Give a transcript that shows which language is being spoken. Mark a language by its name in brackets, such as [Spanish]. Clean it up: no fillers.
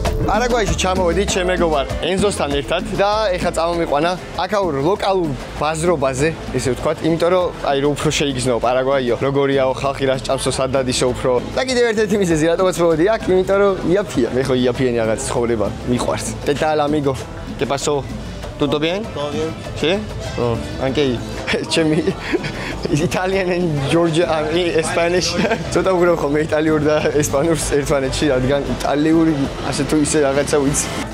[Georgian] პარაგვაიში ჩამოვედი ჩემ მეგობარ ენზოსთან ერთად და ეხლა წამომიყვანა აქაურ ლოკალურ ბაზრობაზე, ესე ვთქვათ, იმიტომ რომ აი რო უფრო შეიგრძნო პარაგვაიო, როგორიაო ხალხი რას ჭამსო, სად დადისო უფრო. და კიდევ ერთ-ერთი მიზეზი რატომაც მოვედი აქ, იმიტომ რომ იაფია, მე ხო იაფიანი რაღაც ცხოვრება მიყვარს. [Spanish] ¿Qué tal, amigo? ¿Qué pasó? ¿Todo bien? Todo bien. ¿Sí? [English] Oh, anche ჩემი Italian and Georgia Spanish. [Georgian] ცოტა უგროვ ხოლმე იტალიურ და ესპანურს ერთმანეთში, რადგან იტალიური ასე თუ ისე რაღაცა ვიცი.